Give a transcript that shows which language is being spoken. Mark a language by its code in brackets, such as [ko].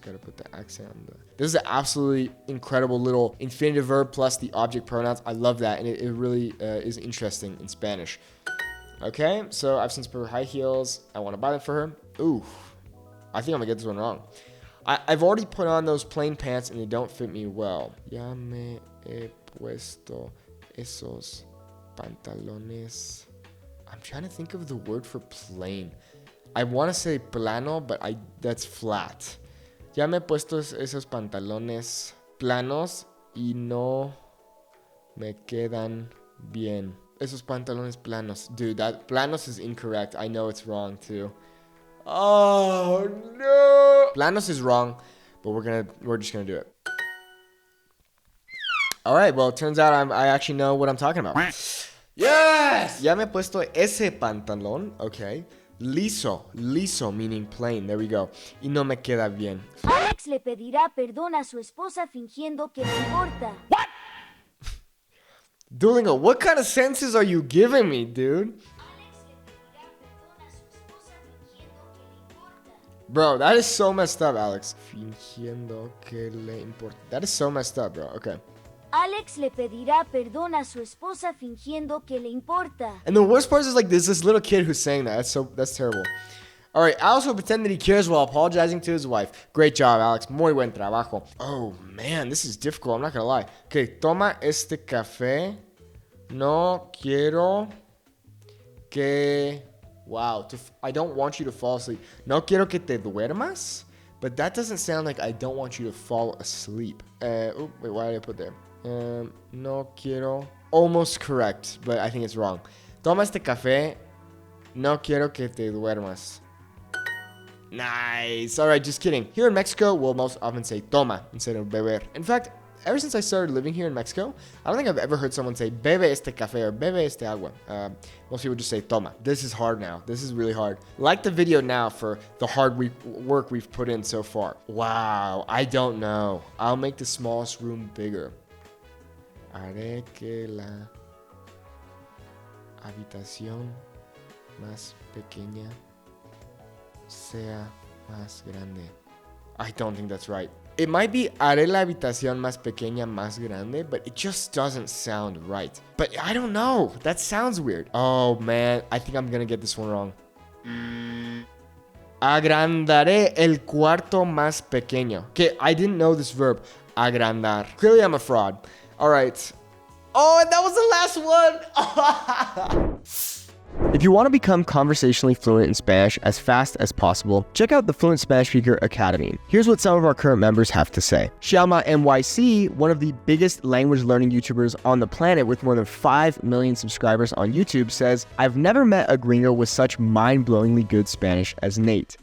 [en] Gotta put the accent on the... This is an absolutely incredible little infinitive verb plus the object pronouns. I love that, and it really is interesting in Spanish. Okay, so I've seen her high heels. I want to buy them for her. Ooh, I think I'm gonna get this one wrong. I've already put on those plain pants and they don't fit me well. [es] Ya me he puesto esos pantalones. [en] I'm trying to think of the word for plain. I want to say plano, but that's flat. [es] Ya me he puesto esos pantalones planos y no me quedan bien. Esos pantalones planos. [en] Dude, that planos is incorrect. I know it's wrong too. Oh no! Planos is wrong, but we're just gonna do it. All right. Well, it turns out I actually know what I'm talking about. Yes! [es] Ya me he puesto ese pantalón. [en] Okay. Liso meaning plain. There we go. [es] Y no me queda bien. Alex le pedirá perdón a su esposa fingiendo que le importa. [en] What? Duolingo, what kind of sentences are you giving me, dude? Bro, that is so messed up, Alex. [es] Fingiendo que le importa. [en] That is so messed up, bro. Okay. [es] Alex le pedirá perdón a su esposa fingiendo que le importa. [en] And the worst part is like there's this little kid who's saying that. That's terrible. All right, Alex will pretend that he cares while apologizing to his wife. Great job, Alex. [es] Muy buen trabajo. [en] Oh man, this is difficult. I'm not gonna lie. Okay, [es] toma este café. No quiero que... [en] Wow, I don't want you to fall asleep. [es] No quiero que te duermas? [en] But that doesn't sound like I don't want you to fall asleep. Wait, why did I put there? [es] No quiero... [en] Almost correct, but I think it's wrong. [es] Toma este café. No quiero que te duermas. [en] Nice. All right, just kidding. Here in Mexico, we'll most often say toma instead of beber. In fact, ever since I started living here in Mexico, I don't think I've ever heard someone say [es] bebe este café [en] or [es] bebe este agua. [en] Most people just say toma. This is hard now. This is really hard. Like the video now for the hard work we've put in so far. Wow, I don't know. I'll make the smallest room bigger. [es] Haré que la habitación más pequeña sea más grande. [en] I don't think that's right. It might be [es] haré la habitación más pequeña más grande, [en] but it just doesn't sound right. But I don't know. That sounds weird. Oh man, I think I'm gonna get this one wrong. [es] Agrandaré el cuarto más pequeño. [en] Okay, I didn't know this verb. Agrandar. Clearly I'm a fraud. All right. Oh, and that was the last one. If you want to become conversationally fluent in Spanish as fast as possible, check out the Fluent Spanish Speaker Academy. Here's what some of our current members have to say. Xiaoma NYC, one of the biggest language learning YouTubers on the planet with more than 5 million subscribers on YouTube, says, I've never met a gringo with such mind-blowingly good Spanish as Nate.